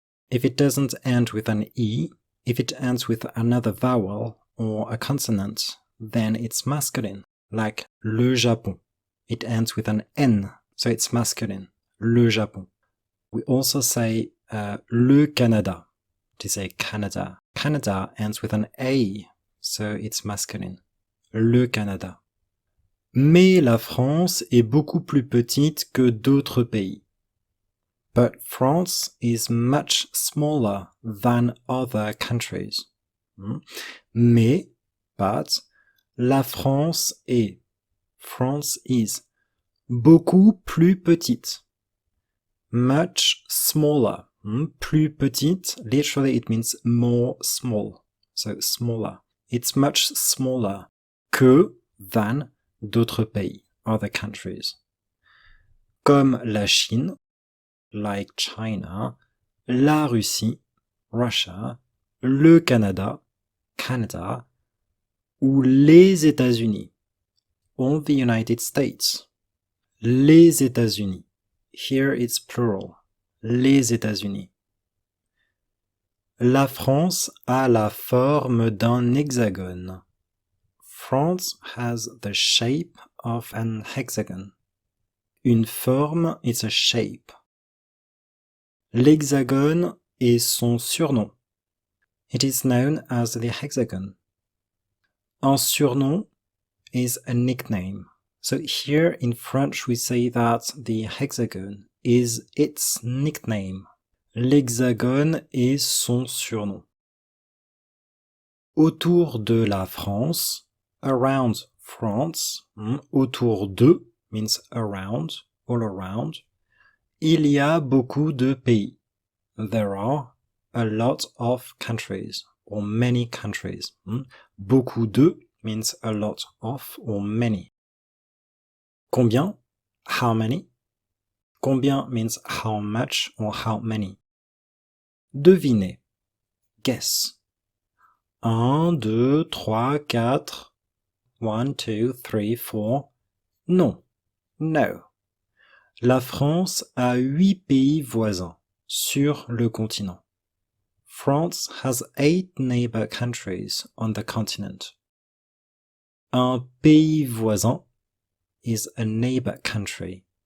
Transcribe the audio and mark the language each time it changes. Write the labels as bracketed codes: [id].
[en] If it doesn't end with an E, if it ends with another vowel or a consonant, then it's masculine, like le Japon. It ends with an N, so it's masculine, le Japon. We also say le Canada, to say Canada. Canada ends with an A, so it's masculine, le Canada. [fr] Mais la France est beaucoup plus petite que d'autres pays. [en] But France is much smaller than other countries. [fr] Mais, but, la France est, [en] France is, [fr] beaucoup plus petite. [en] Much smaller. [fr] Plus petite, [en] literally it means more small. So smaller. It's much smaller que, than, [fr] d'autres pays, [en] other countries. [fr] Comme la Chine, [en] like China, [fr] la Russie, Russia, le Canada, Canada, ou les États-Unis, [en] or the United States. [fr] Les États-Unis. [en] Here it's plural. [fr] Les États-Unis. La France a la forme d'un hexagone. [en] France has the shape of an hexagon. [fr] Une forme [en] is a shape. [fr] L'hexagone est son surnom. [en] It is known as the hexagon. [fr] Un surnom [en] is a nickname. So here in French we say that the hexagon is its nickname. [fr] L'hexagone est son surnom. Autour de la France, [en] around France, [fr] autour de [en] means around, all around. [fr] Il y a beaucoup de pays. [en] There are a lot of countries, or many countries. [fr] Beaucoup de [en] means a lot of, or many. [fr] Combien? [en] How many? [fr] Combien [en] means how much or how many. [fr] Devinez. [en] Guess. 1, 2, 3, 4. 1, 2, 3, 4. [fr] Non. [en] No. [fr] La France a 8 pays voisins sur le continent. [en] France has 8 neighbor countries on the continent. [fr] Un pays voisin [en] is a neighbor country.